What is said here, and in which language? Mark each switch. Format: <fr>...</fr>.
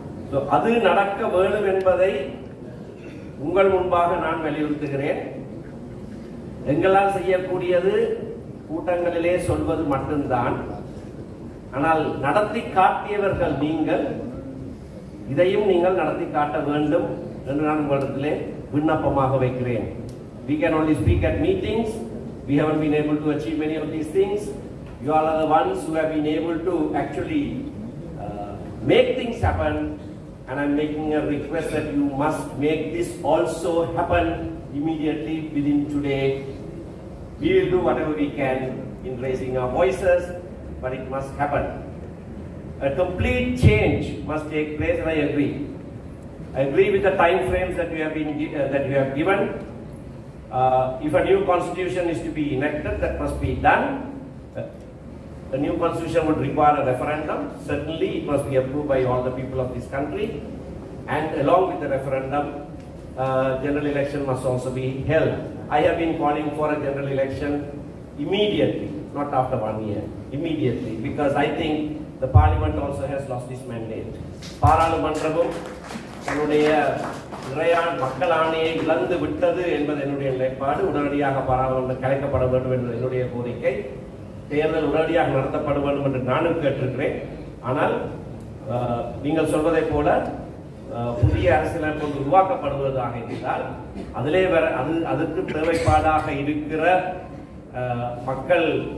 <ta>So அது நடக்க வேண்டும் என்பதை உங்கள் முன்பாக நான் வலியுறுத்துகிறேன். எங்களால் செய்யக்கூடியது கூட்டங்களிலே சொல்வது மட்டும்தான். ஆனால் நடத்தி காட்டியவர்கள் நீங்கள், இதையும் நீங்கள் நடத்தி காட்ட வேண்டும் என்று நான் உங்களிடத்திலே விண்ணப்பமாக வைக்கிறேன்.</ta> <en>We can only speak at meetings. We haven't been able to achieve many of these things. You all are the ones who have been able to actually make things happen, and I'm making a request that you must make this also happen immediately within today. We will do whatever we can in raising our voices, but it must happen. A complete change must take place, and I agree. I agree with the time frames that you have given. If a new constitution is to be enacted, that must be done. The new constitution would require a referendum. Certainly, it must be approved by all the people of this country. And along with the referendum, general election must also be held. I have been calling for a general election immediately, not after 1 year, immediately, because I think the parliament also has lost its mandate.</en> <ta>பாராளுமன்றமும் தன்னுடைய மக்கள் ஆணையை இழந்து விட்டது என்பது என்னுடைய நிலைப்பாடு. உடனடியாக பாராளுமன்றம் கலைக்கப்பட வேண்டும் என்பது என்னுடைய கோரிக்கை. தேர்தல் உடனடியாக நடத்தப்பட வேண்டும் என்று நானும் கேட்டிருக்கிறேன். ஆனால் நீங்கள் சொல்வதை போல புதிய அரசியலமைப்பு உருவாக்கப்படுவதாக இருந்தால் அதிலே அதற்கு தேவைப்பாடாக இருக்கிற மக்கள்</ta>